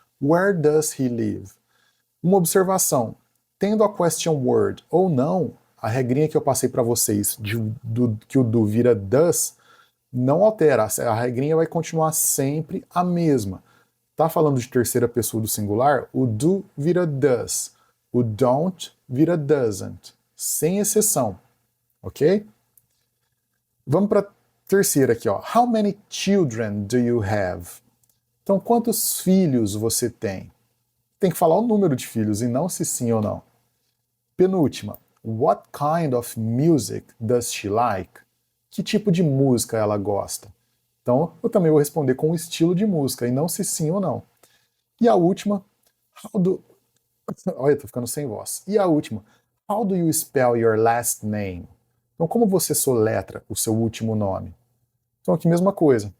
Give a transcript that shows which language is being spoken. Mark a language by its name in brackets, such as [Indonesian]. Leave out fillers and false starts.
[English] Where does he live? [Portuguese] Uma observação, tendo a question word ou não, a regrinha que eu passei para vocês, que o do vira does, não altera, a regrinha vai continuar sempre a mesma. Tá falando de terceira pessoa do singular, o do vira does, o don't vira doesn't, sem exceção, ok? Vamos para a terceira aqui, ó. [English] How many children do you have? [Portuguese] Então, quantos filhos você tem? Tem que falar o número de filhos e não se sim ou não. Penúltima. [English] What kind of music does she like? [Portuguese] Que tipo de música ela gosta? Então, eu também vou responder com o estilo de música e não se sim ou não. E a última, olha, eu tô ficando sem voz. E a última, [English] how do you spell your last name? [Portuguese] Então, como você soletra o seu último nome? Então, aqui mesma coisa.